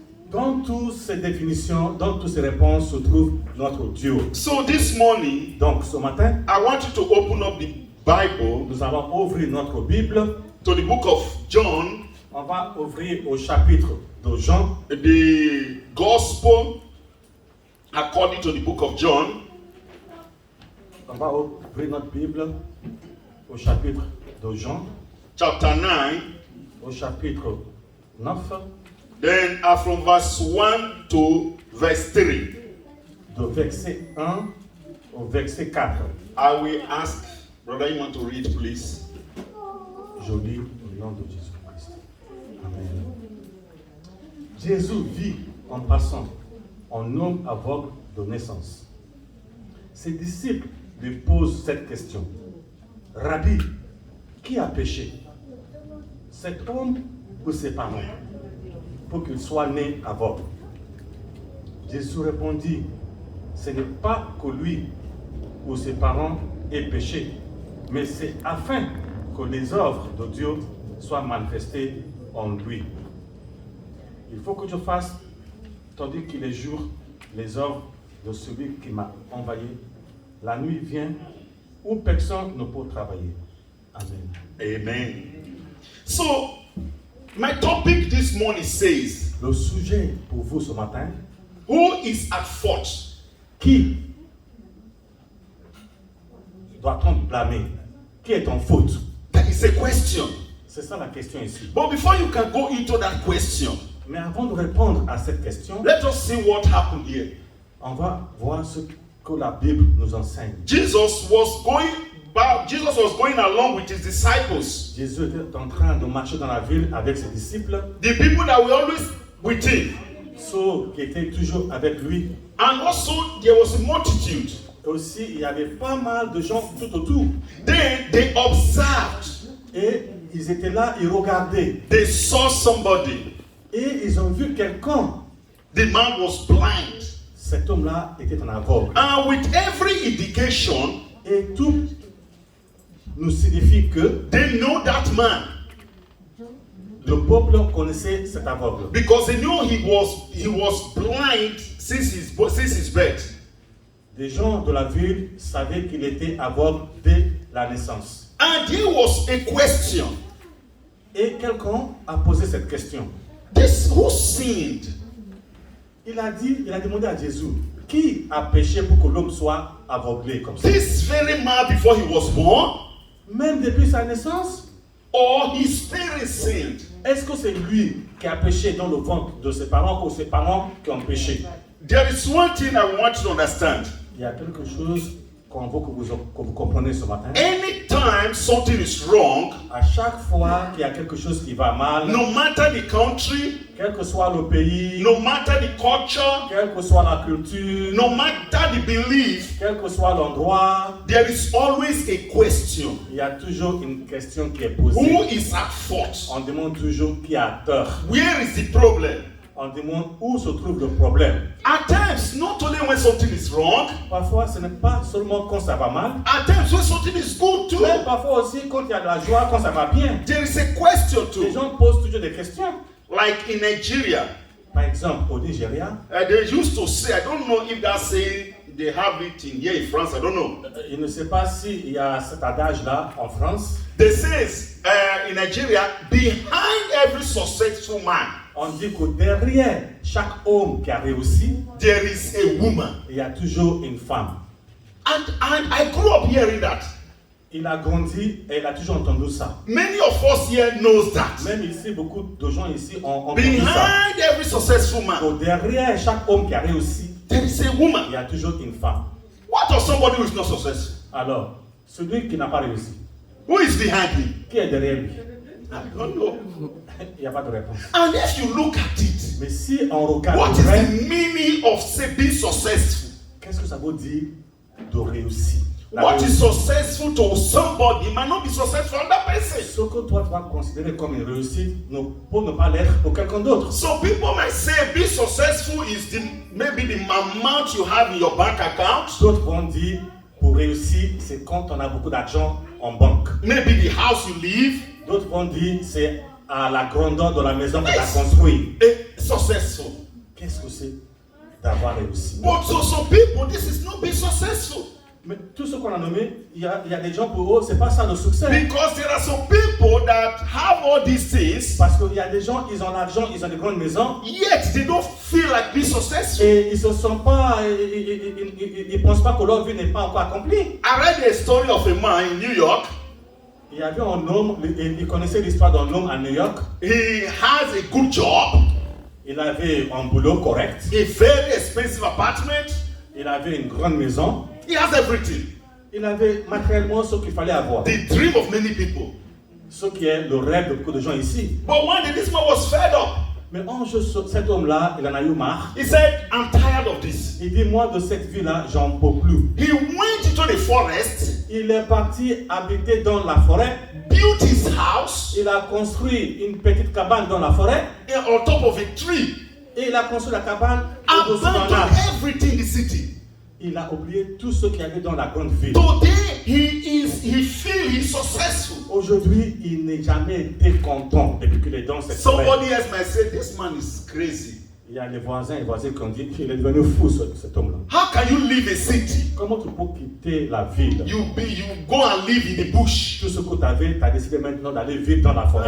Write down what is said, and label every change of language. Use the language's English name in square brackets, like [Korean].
[French] Dans toutes ces définitions, dans toutes ces réponses se trouve notre Dieu. [English] So this morning, [French] donc ce matin, [English] I want you to open up the Bible. [French] Nous allons ouvrir notre Bible. [English] To the book of John. [French] On va ouvrir au chapitre de Jean. [English] The Gospel according to the book of John. [French] On va ouvrir notre Bible au chapitre de Jean, [English] chapter 9. [French] au chapitre 9, [English] Then from verse 1 to verse 3. [French] de verset 1 au verset 4. [English] I will ask, brother, you want to read, please? [French] Je lis au nom de Jésus-Christ. Amen. Jésus vit en passant un homme aveugle de naissance. Ses disciples lui posent cette question. Rabbi, qui a péché? Cet homme ou ses parents, pour qu'il soit né aveugle? Jésus répondit, ce n'est pas que lui ou ses parents aient péché, mais c'est afin que les œuvres de Dieu soient manifestées en lui. Il faut que je fasse, tandis qu'il est jour, les œuvres de celui qui m'a envoyé. La nuit vient où personne ne peut travailler. Amen. Amen. [English] So, my topic this morning says, [French] Le sujet pour vous ce matin, [English] who is at fault? [French] qui doit-on blâmer? Qui est en faute? [English] That is a question. [French] C'est ça la question ici. [English] But before you can go into that question, [French] Mais avant de répondre à cette question, [English] let us see what happened here. [French] on va voir ce que la Bible nous enseigne. [English] Jesus was going along with his disciples, [French] Jésus était en train de marcher dans la ville avec ses disciples, [English] the people that were always with him. [French] ceux qui étaient toujours avec lui. [English] And also there was a multitude. [French] Et aussi, il y avait pas mal de gens tout autour. [English] Then they observed. [French] Et ils étaient là, ils regardaient. [English] They saw somebody. [French] Et ils ont vu quelqu'un. [English] The man was blind. [French] Cet homme-là était un aveugle. [English] And with every indication, [French] Et tout nous signifie que [English] they know that man. [French] le peuple connaissait cet aveugle. [English] Because they knew he was blind since his birth. [French] Des gens de la ville savaient qu'il était aveugle dès la naissance. [English] And there was a question. [French] Et quelqu'un a posé cette question. [English] This who sinned? [French] Il a demandé à Jésus, qui a péché pour que l'homme soit aveuglé comme ça? [English] This very man before he was born? [French] Même depuis sa naissance? [English] Or his parents sinned? [French] Est-ce que c'est lui qui a péché dans le ventre de ses parents ou ses parents qui ont péché? [English] There is one thing I want you to understand. [French] Il y a quelque chose qu'on veut que vous compreniez ce matin. [English] Anytime something is wrong, [French] À chaque fois qu'il y a quelque chose qui va mal, [English] no matter the country, [French] quel que soit le pays, [English] no matter the culture, [French] quelle que soit la culture, [English] no matter the belief, [French] quel que soit l'endroit, [English] there is always a question. [French] il y a toujours une question qui est posée. [English] Who is at fault? [French] On demande toujours qui a tort. [English] Where is the problem? [French] On demande où se trouve le problème. [English] At times, not only when something is wrong, [French] Parfois, ce n'est pas seulement quand ça va mal, [English] at times when something is good too. [French] mais parfois aussi quand il y a de la joie, quand ça va bien. [English] There is a question [French] Les [English] too. [French] gens posent toujours des questions. [English] Like in Nigeria, [French] Par exemple, au Nigeria, [English] they used to say, I don't know if that saying they have it in here in France, I don't know. [French] je ne sais pas s'il y a cet adage-là en France. [English] They says in Nigeria, behind every successful man, [French] On dit que derrière chaque homme qui a réussi, [English] there is a woman. [French] il y a toujours une femme. [English] And I grew up hearing that. [French] Il a grandi et il a toujours entendu ça. [English] Many of us here knows that. [French] Même ici, beaucoup de gens ici ont entendu ça. [English] Behind every successful man, [French] Que derrière chaque homme qui a réussi, [English] there is a woman. [French] il y a toujours une femme. [English] What of somebody who is not successful? [French] Alors, celui qui n'a pas réussi, [English] Who is behind him? [French] qui est derrière lui? [English] I don't know. [French] Il n'y a pas de réponse. [English] And if you look at it, [French] Mais si on regarde [English] what [French] le [English] is [French] vrai, [English] the meaning of say being successful? [French] qu'est-ce que ça veut dire de réussir? La [English] What is [French] réussite. [English] successful to somebody might not be successful for that person. [French] Ce que toi tu vas considérer comme une réussite ne peut ne pas l'être pour quelqu'un d'autre. [English] So people might say being successful is maybe the amount you have in your bank account, [French] D'autres vont dire pour réussir, c'est quand on a beaucoup d'argent en banque. [English] maybe the house you live. [French] D'autres vont dire c'est à la grandeur de la maison qu'on a construite. [English] Successful. [French] Qu'est-ce que c'est d'avoir réussi? [English] But to some people, this is not being successful. [French] Mais tout ce qu'on a nommé, il y a des gens pour eux, c'est pas ça le succès. [English] Because there are some people that have all these things, [French] Parce qu'il y a des gens, ils ont l'argent, ils ont des grandes maisons, [English] yet they don't feel like being successful. [French] et ils se sont pas, ils pensent pas que leur vie n'est pas encore accomplie. [English] I read a story of a man in New York. [French] Il y avait un homme, il connaissait l'histoire d'un homme à New York. [English] He has a good job, [French] Il avait un boulot correct, [English] a very expensive apartment. [French] il avait une grande maison, [English] He has everything. [French] il avait matériellement ce qu'il fallait avoir. [English] The dream of many people. [French] Ce qui est le rêve de beaucoup de gens ici. [English] But one day this man was fed up. [French] Mais un jour, cet homme-là, il en a eu marre. [English] He said, I'm tired of this. [French] Il dit, moi, de cette vie-là, j'en peux plus. [English] He went into the forest, [French] Il est parti habiter dans la forêt. [English] built his house [French] Il a construit une petite cabane dans la forêt. [English] on top of a tree, [French] Et il a construit la cabane au-dessus d'un [English] abandoned [French] arbre. [English] everything in the city. [French] Il a oublié tout ce qu'il y avait dans la grande ville. [English] Today, he feels he's successful. [French] Aujourd'hui, il n'est jamais été content depuis qu'il est dans cette forêt. [English] Somebody else might say, this man is crazy. [French] Il y a les voisins qui ont dit qu'il est devenu fou, cet homme-là. [English] How can you leave a city? [French] Comment tu peux quitter la ville? [English] You go and live in the bush [French] Tout ce que tu avais, tu as décidé maintenant d'aller vivre dans la forêt.